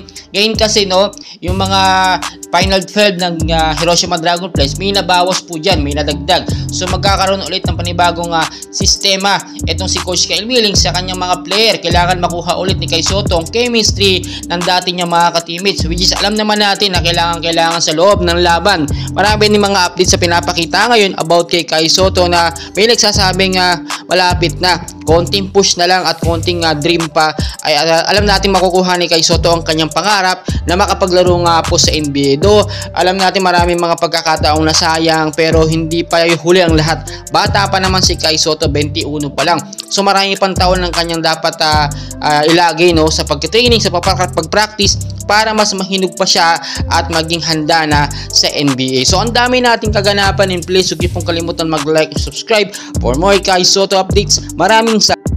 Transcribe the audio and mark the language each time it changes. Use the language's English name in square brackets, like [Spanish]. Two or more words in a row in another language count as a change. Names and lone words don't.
[Filipino] Ngayon kasi, no, yung mga final 12 ng Hiroshima Dragonflies, may nabawas po dyan, may nadagdag. So magkakaroon ulit ng panibagong sistema itong si Coach Kyle Milling sa kanyang mga player. Kailangan makuha ulit ni Kai Sotto ang chemistry ng dati niyang mga ka-teammates, [English] which is [Filipino] alam naman natin na kailangan sa loob ng laban. Marami din mga updates sa pinapakita ngayon about kay Kai Sotto na may nagsasabing malapit na, konting push na lang at konting dream pa ay alam natin makukuha ni Kai Sotto ang kanyang pangarap na makapaglaro nga po sa NBA. Do alam natin maraming mga pagkakataong nasayang pero hindi pa yung huli ang lahat. Bata pa naman si Kai Sotto, 21 pa lang. So marami pang taon ng kanyang dapat ilagay, no, sa pag-training, sa pag-practice para mas mahinog pa siya at maging handa na sa NBA. So ang dami nating kaganapan, and please huwag niyo pong kalimutan mag- [English] like and subscribe for more Kai Sotto updates. [Filipino] Maraming